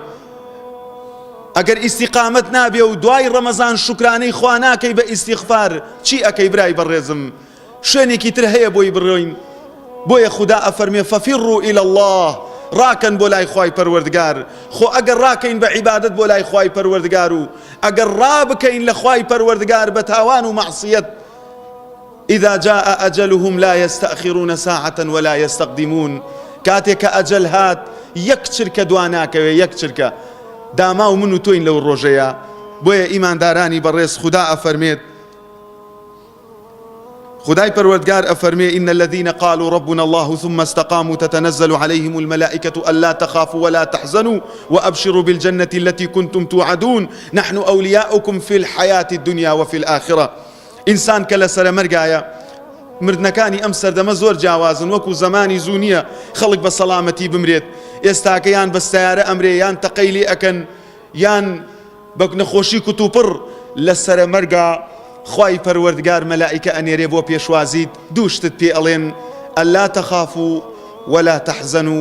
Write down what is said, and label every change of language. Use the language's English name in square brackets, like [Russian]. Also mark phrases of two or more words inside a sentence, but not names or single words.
[Central Kurdish] ئەگەر ئیستیقامەت نابێ و دوای ڕەمەزان شوکرانەی خوا ناکەی بە ئیستیغفار، چی ئەکەی برای بەڕێزم؟ شوێنێکی تر هەیە بۆی بڕۆین. بۆیە خوددا ئەفەرمێ [Arabic] فەفیڕوا ئیلە الله، [Central Kurdish] ڕاکەن بۆ لای خوای پەروەردگار. خۆ ئەگەر ڕاکەین بە عیبادەت بۆ لای خوای پەروەردگار و ئەگەر ڕابکەین لە خوای پەروەردگار بە تاوان و مەعسیەت، [Arabic] إذا جاء أجلهم لا يستأخرون ساعة ولا يستقدمون. [Central Kurdish] کاتێک کە ئەجەل هات یەک چرکە دواناکەوێ، یەک چرکە. داما و من و تۆین لەو ڕۆژەیە. بۆیە ئیماندارانی بەڕێز خوددا ئەفەرمێت، خدای پەروەردگار ئەفەرمێ [Arabic] إن الذين قالوا ربنا الله ثم استقاموا تتنزل عليهم الملائكة ألا تخافوا ولا تحزنوا وأبشروا بالجنة التي كنتم توعدون نحن أولياؤكم في الحياة الدنيا وفي الآخرة. [Central Kurdish] إنسان کە لەسەر مەرگایە، مردنەکانی ئەم سەردەمە زۆر جیاوازن، وەکو زەمانی زوو نییە خەڵک بە سەڵامەتی بمرێت. ئێستاکە یان بە سەیارە ئەمرێ، یان تەقەی لێ ئەکەن، یان بە نەخۆشی کوتوپڕ. لەسەر مەرگا خوای پەروەردگار مەلائیکە ئەنێرێ بۆ پێشوازیت، دوو شتت پێ ئەڵێن [Arabic] ئەلا تەخافوا ولا تەحزەنوا.